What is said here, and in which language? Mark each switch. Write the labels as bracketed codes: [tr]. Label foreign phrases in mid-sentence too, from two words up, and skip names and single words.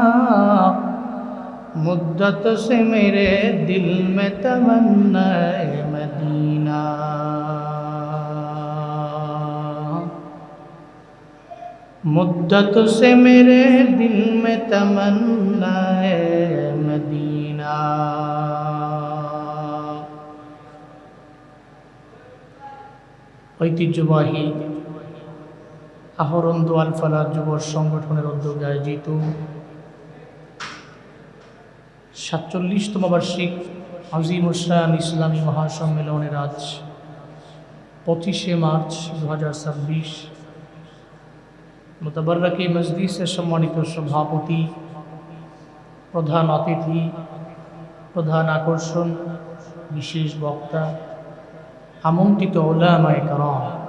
[ur] مدت سے میرے دل میں تمنا ہے مدینہ مدت سے میرے دل میں تمنا ہے مدینہ [bn] ঐতিহ্যবাহী আহরণ দোয়াল ফালা যুব সংগঠনের উদ্যোগে আয়োজিত ৪৭তম বার্ষিক আজিম শান ইসলামী মহাসম্মেলনের আজ ২৫শে মার্চ ২০২৬ মুতাবাররাকে মজলিসের সম্মানিত সভাপতি প্রধান অতিথি প্রধান আকর্ষণ বিশেষ বক্তা আমন্ত্রিত উলামায়ে কেরাম